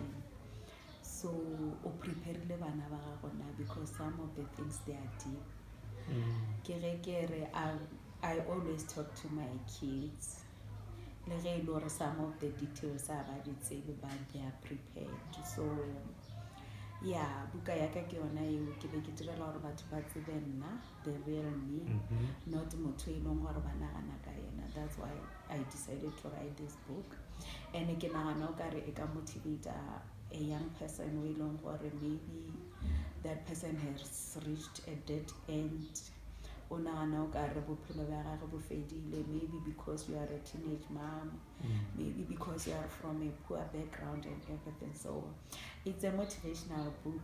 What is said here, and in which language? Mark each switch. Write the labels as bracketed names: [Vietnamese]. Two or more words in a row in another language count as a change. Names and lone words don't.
[English] So, prepare because some of the things they are deep. I always talk to my kids. Some of the details are but they are prepared. So, yeah, [Southern Sotho] buka yaka ke yona eo ke be ke direla hore batho ba tsebe nna, [English] the real me, not [Southern Sotho] motho e leng hore ba nagana ka yena. [English] That's why I decided to write this book. And [Southern Sotho] ke nagana o kare e ka [English] motivate a young person who [Southern Sotho] e leng hore [English] maybe that person has reached a dead end. Maybe because you are a teenage mom, maybe because you are from a poor background and everything. So it's a motivational book.